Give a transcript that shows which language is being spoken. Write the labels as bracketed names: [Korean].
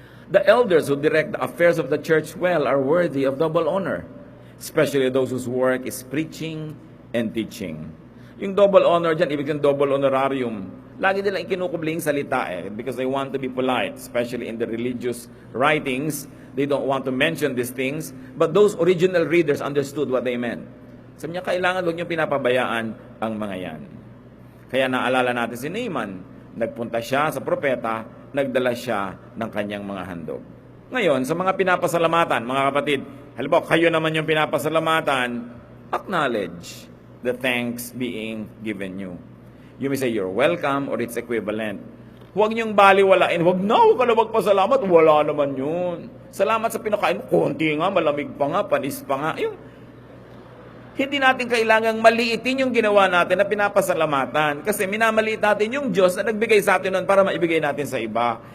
[English] The elders who direct the affairs of the church well are worthy of double honor, especially those whose work is preaching and teaching. [Filipino] Yung double honor dyan, ibig sabihin double honorarium. Lagi nilang ikinukubling salita [English] because they want to be polite, especially in the religious writings. They don't want to mention these things, but those original readers understood what they meant. [Filipino] Sabi niya, kailangan huwag niyo pinapabayaan ang mga yan. Kaya naalala natin si Naaman, nagpunta siya sa propeta, nagdala siya ng kanyang mga handog. Ngayon, sa mga pinapasalamatan, mga kapatid, halimbawa, kayo naman yung pinapasalamatan, [English] acknowledge the thanks being given you. You may say, you're welcome, or it's equivalent. [Filipino] Huwag niyong baliwalain, huwag ka na magpasalamat, wala naman yun. Salamat sa pinakain mo, konti nga, malamig pa nga, panis pa nga. Hindi natin kailangang maliitin yung ginawa natin na pinapasalamatan. Kasi minamaliit natin yung Diyos na nagbigay sa atin nun para maibigay natin sa iba.